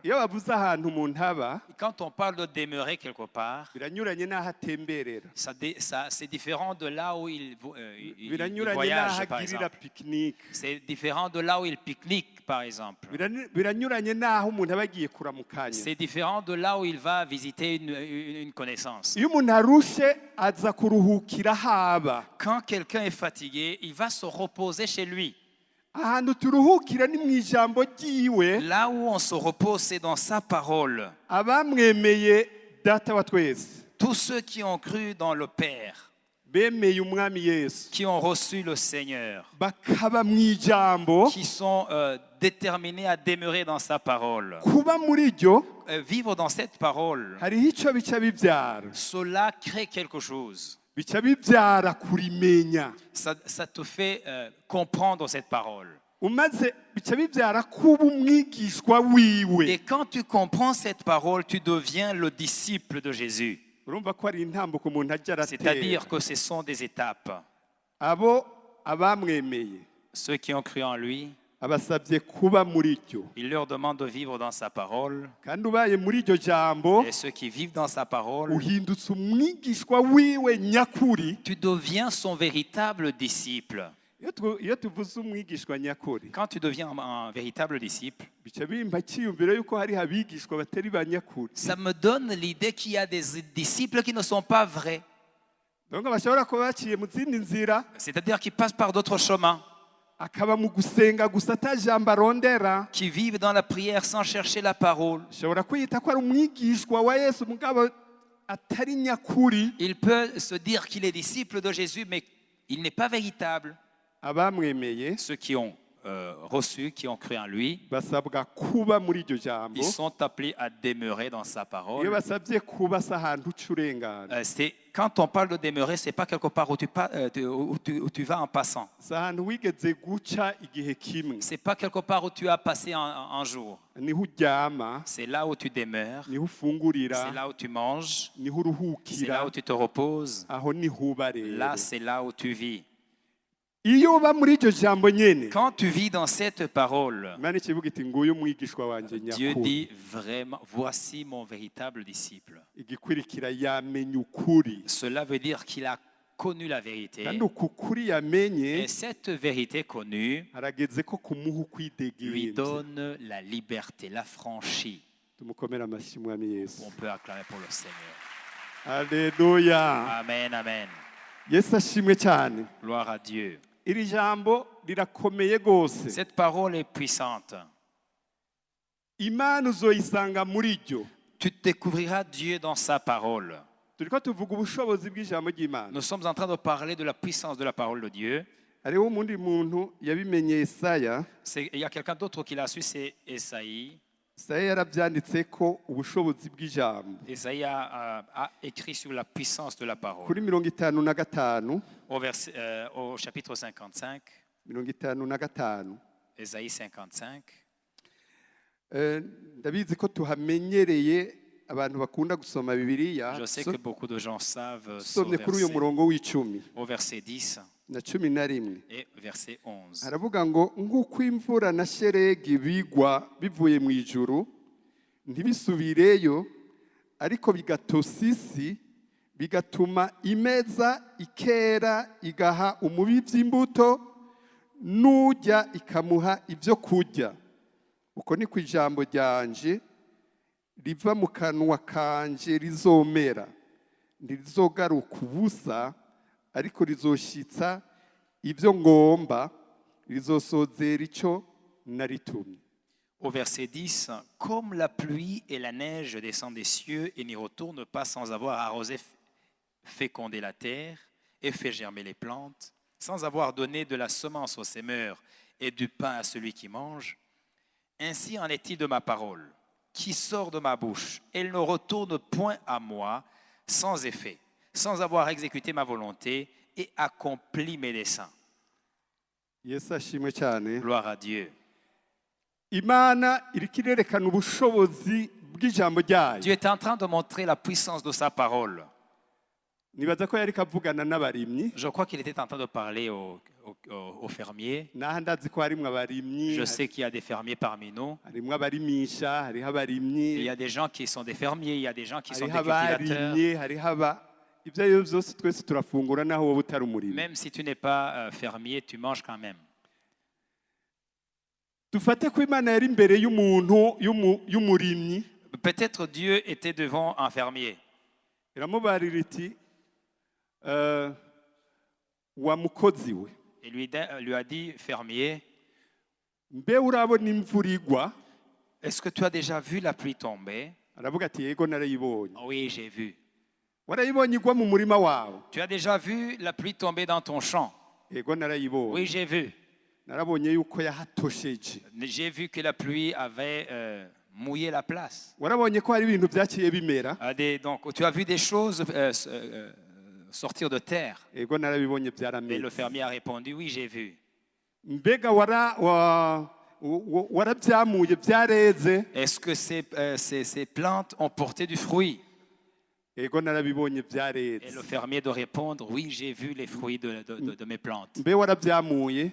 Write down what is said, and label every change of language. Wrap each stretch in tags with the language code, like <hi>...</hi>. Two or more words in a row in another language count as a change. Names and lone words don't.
<rn>Iyo bavuze ahantu umuntu aba,</rn> <fr>Quand on parle de demeurer quelque part,</fr> <rn>biranyuranye n'aho atemberera,</rn> <fr>c'est différent de là où il</fr> <rn>biranyuranye n'aho</rn> <fr>voyage, par</fr> <rn>agirira</rn> <fr>exemple.</fr> <rn>pikinike,</rn> <fr>C'est différent de là où il pique-nique, par exemple.</fr> <rn>biranyuranye n'aho umuntu aba agiye kuramukanya.</rn> <fr>C'est différent de là où il va visiter une connaissance.</fr> <rn>Iyo umuntu arushe aza kuruhukira haba.</rn> <fr>Quand quelqu'un est fatigué, il va se reposer chez lui.</fr> <rn>Ahantu turuhukira ni mu ijambo ryiwe.</rn> <fr>Là où on se repose, c'est dans sa parole.</fr> <rn>Abamwemeye data wa twese,</rn> <fr>Tous ceux qui ont cru dans le Père,</fr> <rn>bemeye umwami Yesu,</rn> <fr>qui ont reçu le Seigneur,</fr> <rn>bakaba mu ijambo,</rn> <fr>qui sont déterminés à demeurer dans sa parole,</fr> <rn>kuba muri ryo</rn> <fr>vivre dans cette parole,</fr> <rn>hariho icyo bica bibyara.</rn> <fr>cela crée quelque chose.</fr> <rn>Bica bibyara kurimenya.</rn> <fr>Ça te fait comprendre cette parole.</fr> <rn>Umaze bica bibyara kuba umwigishwa wiwe.</rn> <fr>Et quand tu comprends cette parole, tu deviens le disciple de Jésus.</fr> <rn>Urumva ko ari intambuko umuntu ajya aratera.</rn> <fr>C'est-à-dire que ce sont des étapes.</fr> <rn>Abo abamwemeye</rn> <fr>Ceux qui ont cru en lui,</fr> <rn>abasabye kuba muri ryo,</rn> <fr>il leur demande de vivre dans sa parole.</fr> <rn>kandi ubaye muri iryo jambo</rn> <fr>Et ceux qui vivent dans sa parole,</fr> <rn>uhindutse umwigishwa wiwe nyakuri.</rn> <fr>tu deviens son véritable disciple.</fr> <rn>Iyo tuvuze umwigishwa nyakuri,</rn> <fr>Quand tu deviens un véritable disciple,</fr> <rn>bica bimba cyiyumviro yuko hari abigishwa batari ba nyakuri.</rn> <fr>ça me donne l'idée qu'il y a des disciples qui ne sont pas vrais.</fr> <rn>Donc bashobora kuba baciye mu zindi nzira,</rn> <fr>C'est-à-dire qui passent par d'autres chemins,</fr> <rn>akaba mu gusenga gusa atajambo arondera.</rn> <fr>qui vivent dans la prière sans chercher la parole.</fr> <rn>Ashobora kwiyita ko ari umwigishwa wa Yesu mugabo atari nyakuri.</rn> <fr>Il peut se dire qu'il est disciple de Jésus, mais il n'est pas véritable.</fr> <rn>Abamwemeye</rn> <fr>Ceux qui ont reçu, qui ont cru en lui,</fr> <rn>basabwa kuba muri iryo jambo.</rn> <fr>ils sont appelés à demeurer dans sa</fr> <rn>Iyo</rn> <fr>parole.</fr> <rn>basabye kuba si ahantu uca urengana,</rn> <fr>Quand on parle de demeurer, c'est pas quelque part où tu vas en passant.</fr> <rn>si ahantu wigeze guca igihe kimwe.</rn> <fr>C'est pas quelque part où tu as passé un jour.</fr> <rn>Niho uryama,</rn> <fr>C'est là où tu demeures.</fr> <rn>niho ufungurira,</rn> <fr>C'est là où tu manges.</fr> <rn>niho</rn> <fr>C'est</fr> <rn>uruhukira,</rn> <fr>là où tu te reposes.</fr> <rn>aho niho uba rero.</rn> <fr>Là, c'est là où tu vis.</fr> <rn>Iyo uba muri iryo jambo nyene,</rn> <fr>Quand tu vis dans cette parole,</fr> <rn>Imana ikivuga iti nguyu umwigishwa wanje</rn> <fr>Dieu</fr> <rn>nyakuri.</rn> <fr>dit vraiment, voici mon véritable disciple.</fr> <rn>Igikurikira yamenye ukuri,</rn> <fr>Cela veut dire qu'il a connu la vérité.</fr> <rn>kandi uku kuri yamenye</rn> <fr>Et cette vérité connue</fr> <rn>harageze ko kumuha</rn> <fr>lui</fr> <rn>ukwidegemvya.</rn> <fr>donne la liberté, l'affranchit.</fr> <rn>Tumukomere amashyi mwami Yesu.</rn> <fr>On peut acclamer pour le Seigneur. Alléluia. Amen, amen.</fr> <rn>yesu ashimwe cyane.</rn> <fr>Gloire à Dieu.</fr> <rn>Iri jambo rirakomeye rwose.</rn> <fr>Cette parole est puissante.</fr> <rn>Imana uzoyisanga muri ryo.</rn> <fr>Tu découvriras Dieu dans sa parole.</fr> <rn>Turiko tuvuga ubushobozi bw'ijambo ry'Imana.</rn> <fr>Nous sommes en train de parler de la puissance de la parole de Dieu.</fr> <rn>Hariho umundi muntu yabimenye Yesaya.</rn> <fr>Il y a quelqu'un d'autre qui l'a su, c'est Esaïe.</fr> <rn>Yesaya yarabyanditse ko ubushobozi bw'ijambo.</rn> <fr>Esaïe a écrit sur la puissance de la parole.</fr> <rn>Kuri 55</rn> <fr>Au chapitre 55, 55. Esaïe 55.</fr> <rn>Ndabizi ko tuhamenyereye abantu bakunda gusoma Bibiliya.</rn> <fr>Je sais que beaucoup de gens savent</fr> <rn>Somne kuri uyu murongo w'icumi</rn> <fr>au verset 10</fr> <rn>na 11</rn> <fr>et verset 11.</fr> <rn>haravuga ngo nk'uko imvura na sheregi bigwa bivuye mu ijuru ntibisubireyo ariko bigatosa isi bigatuma imeza ikera igaha umubibyi imbuto n'ujya ikamuha ibyo kurya. Uko ni ku ijambo ryanje riva mu kanwa kanje rizomera ntirizogaruka ubusa ariko rizoshitsa ibyo ngomba rizosozera icyo naritumye.</rn> <fr>Au verset 10, comme la pluie et la neige descendent des cieux et n'y retournent pas sans avoir arrosé, fécondé la terre et fait germer les plantes, sans avoir donné de la semence aux semeurs et du pain à celui qui mange, ainsi en est-il de ma parole, qui sort de ma bouche. Elle ne retourne point à moi sans effet, sans avoir exécuté ma volonté et accompli mes desseins.</fr> <rn>Yesu ashimwe cyane.</rn> <fr>Gloire à Dieu.</fr> <rn>Imana iriko irerekana ubushobozi bw'ijambo ryayo.</rn> <fr>Dieu est en train de montrer la puissance de sa parole.</fr> <rn>Nibaza ko yariko avugana n'abarimyi.</rn> <fr>Je crois qu'il était en train de parler aux fermiers.</fr> <rn>Naho ndazi ko harimwo abarimyi.</rn> <fr>Je sais qu'il y a des fermiers parmi nous.</fr> <rn>Harimwo abarimisha, hariho abarimyi.</rn> <fr>Il y a des gens qui sont des fermiers, il y a des gens qui sont des</fr> <rn>Hariho</rn> <fr>cultivateurs.</fr> <rn>abarimyi, hariho ibyo ari byo byose twese turafungura naho wowe utari umurimyi.</rn> <fr>Même si tu n'es pas fermier, tu manges quand même.</fr> <rn>Dufate ko Imana yari imbere y'umuntu y'umurimyi.</rn> <fr>Peut-être Dieu était devant un fermier.</fr> <rn>Iramubarira iti wa mukozi we.</rn> <fr>Il lui a dit, fermier,</fr> <rn>Mbe urabona imvura igwa?</rn> <fr>est-ce que tu as déjà vu la pluie tomber?</fr> <rn>Aravuga ati yego narayibonye.</rn> <fr>Oui, j'ai vu.</fr> <rn>Warayibonye igwa mu murima wawe?</rn> <fr>Tu as déjà vu la pluie tomber dans ton champ?</fr> <rn>Yego narayibonye.</rn> <fr>Oui, j'ai vu.</fr> <rn>Narabonye yuko yahatosheje.</rn> <fr>J'ai vu que la pluie avait mouillé la place.</fr> <rn>Warabonye ko hari ibintu byaciye bimera?</rn> <fr>Donc, tu as vu des choses sortir de terre.</fr> <rn>Yego narabibonye</rn> <fr>Et</fr> <rn>byarameze.</rn> <fr>le fermier a répondu, oui, j'ai vu.</fr> <rn>Mbega warabyamuye byareze?</rn> <fr>Est-ce que ces plantes ont porté du fruit?</fr> <rn>Yego narabibonye</rn> <fr>Et</fr> <rn>byareze.</rn> <fr>le fermier de répondre, oui, j'ai vu les fruits de mes plantes.</fr> <rn>Mbe warabyamuye?</rn>